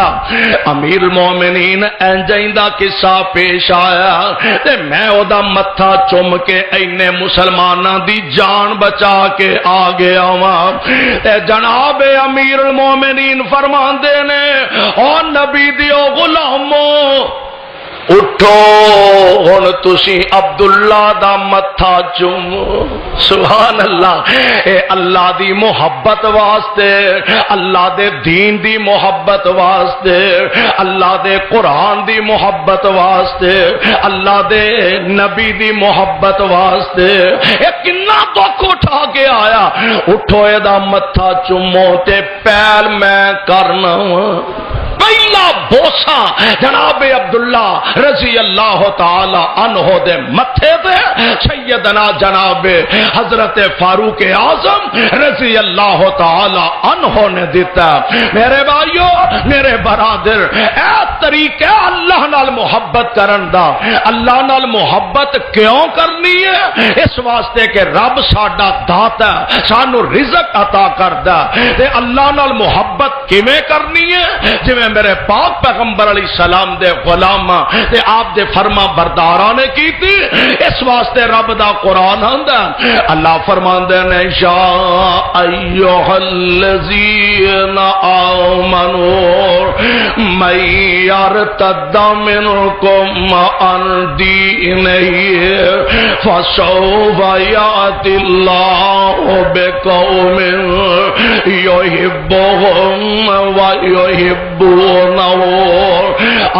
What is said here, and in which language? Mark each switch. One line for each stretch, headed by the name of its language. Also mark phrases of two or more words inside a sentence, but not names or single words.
Punjabi: امیر المومنین انجائندہ قصہ پیش آیا تے میں او دا متھا چوم کے اینے مسلماناں دی جان بچا کے آ گیا ہاں. تے جناب امیر المومنین فرماندے نے او نبی دیو غلامو اٹھو ہن تسی عبداللہ دا متھا چومو.
Arabic: سبحان اللہ.
Punjabi: اے اللہ دی محبت واسطے اللہ دے دین دی محبت واسطے اللہ دے قرآن دی محبت واسطے اللہ دے نبی دی محبت واسطے اے کنا دکھ اٹھا کے آیا. اٹھو اے دا متھا چومو تے پہل میں کرنا. پہلا بوسا جناب عبداللہ
Arabic: رضی اللہ تعالی عنہ
Punjabi: دے متھے تے سیدنا جناب حضرت فاروق اعظم
Arabic: رضی اللہ تعالی عنہ
Punjabi: نے دیتا. میرے بھائیو میرے برادر اے طریقہ اللہ نال محبت کرن دا. اللہ نال محبت کیوں کرنی ہے؟ اس واسطے کہ رب ساڈا داتا سانو رزق عطا کردا. تے اللہ نال محبت کیویں کرنی ہے؟ جویں میرے پاک پیغمبر
Arabic: علیہ السلام
Punjabi: دے غلام تے آپ دے فرما برداراں نے کیتی. اس واسطے رب دا قرآن آندا اللہ فرماندے نے
Arabic: یا ایھا الذین آمنوا من یرتد منکم عن دینہ فسوف یأتی اللہ بقوم یحبهم ویحبونہ.